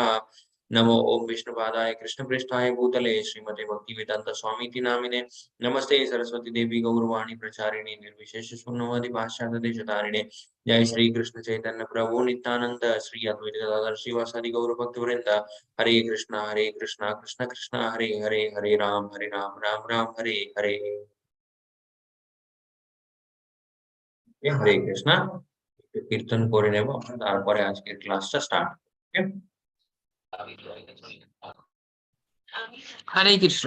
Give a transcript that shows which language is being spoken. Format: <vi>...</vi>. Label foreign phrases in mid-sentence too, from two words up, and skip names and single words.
<sa>नमो ओम विष्णुपादाय कृष्णप्रेष्ठाय भूतले श्रीमते भक्तिवेदांत स्वामीति नामिने। नमस्ते सरस्वती देवी गौरवाणी प्रचारिणे निर्विशेष शून्यवादी पाश्चात्य देशतारिणे। जय श्री कृष्ण चैतन्य प्रभु नित्यानंद श्री अद्वैत गदाधर श्रीवासादि गौर भक्त वृंद। हरे कृष्णा कृष्ण कृष्ण हरे हरे हरे राम राम राम हरे हरे। हरे कृष्णा</sa> <bn>कीर्तन করে নেব তারপরে আজকের ক্লাসটা স্টার্ট।</bn> <sa>हरे कृष्ण।</sa>